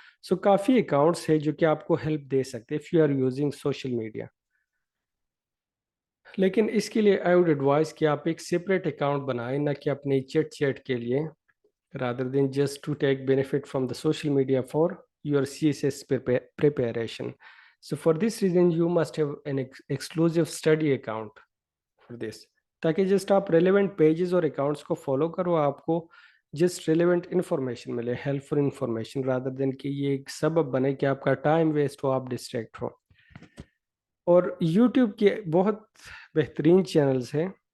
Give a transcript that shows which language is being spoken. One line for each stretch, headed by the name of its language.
Urdu: سو کافی accounts ہیں جو کہ آپ کو ہیلپ دے سکتے
English: if you are using
Urdu: social media. لیکن اس کے لیے
English: I would advise
Urdu: کہ آپ ایک سپریٹ اکاؤنٹ بنائیں، نہ کہ اپنی چیٹ کے لیے،
English: rather than just to take benefit from the social media for your CSS preparation. So for this reason, you must have an exclusive study account for this.
Urdu: تاکہ جسٹ آپ relevant pages اور accounts کو follow کرو، آپ کو just relevant information ملے، help فل information,
English: rather than
Urdu: کہ یہ ایک سبب بنے کہ آپ کا ٹائم ویسٹ ہو، آپ ڈسٹریکٹ ہو. اور یوٹیوب کے بہت بہترین چینلز ہیں.